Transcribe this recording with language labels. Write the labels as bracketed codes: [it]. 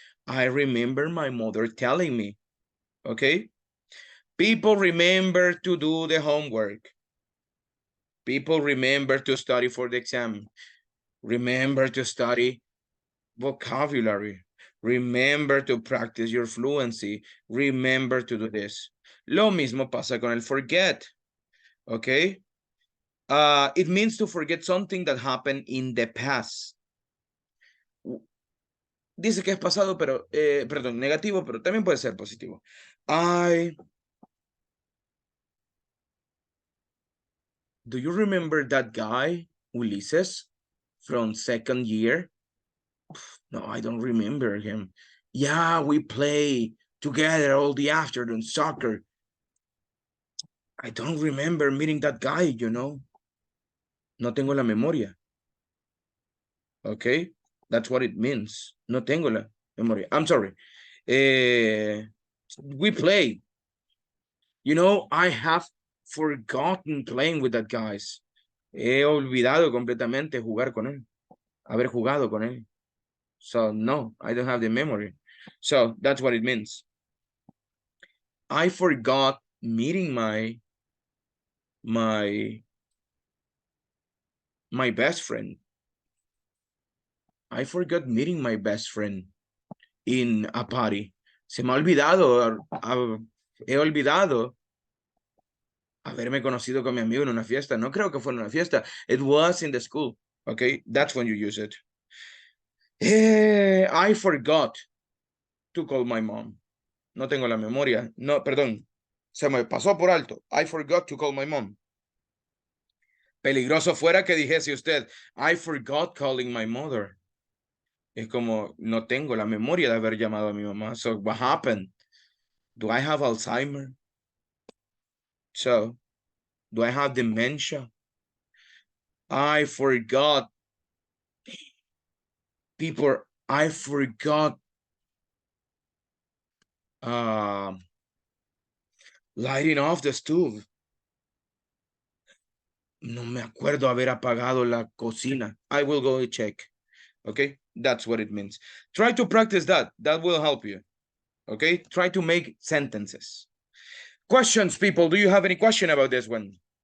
[en] I remember my mother telling me, okay? People remember to do the homework. People remember to study for the exam. Remember to study vocabulary. Remember to practice your fluency. Remember to do this. [es] Lo mismo pasa con el forget. [en] Okay? It means to forget something that happened in the past. [es] dice que es pasado, pero, perdón, negativo, pero también puede ser positivo. [en] Do you remember that guy, Ulises, from second year? No, I don't remember him. Yeah, we play together all the afternoon soccer. I don't remember meeting that guy, you know. [es] No tengo la memoria. [en] Okay, that's what it means. [es] No tengo la memoria. [en] I'm sorry. We play. You know, I have forgotten playing with that guys. [es] He olvidado completamente jugar con él. Haber jugado con él. [en] So no, I don't have the memory. So that's what it means. I forgot meeting my best friend. I forgot meeting my best friend in a party. [es] Se me ha olvidado, he olvidado haberme conocido con mi amigo en una fiesta. No creo que fue en una fiesta. [en] It was in the school. Okay, that's when you use it. I forgot to call my mom. [es] No tengo la memoria. No, perdón. Se me pasó por alto. [en] I forgot to call my mom. [es] Peligroso fuera que dijese usted, [en] I forgot calling my mother. [es] Es como, no tengo la memoria de haber llamado a mi mamá. [en] So what happened? Do I have Alzheimer? So, do I have dementia? I forgot. People, I forgot lighting off the stove. [es] No me acuerdo haber apagado la cocina. [en] I will go and check. Okay, that's what it means. Try to practice that. That will help you. Okay, try to make sentences. Questions, people. Do you have any question about this one?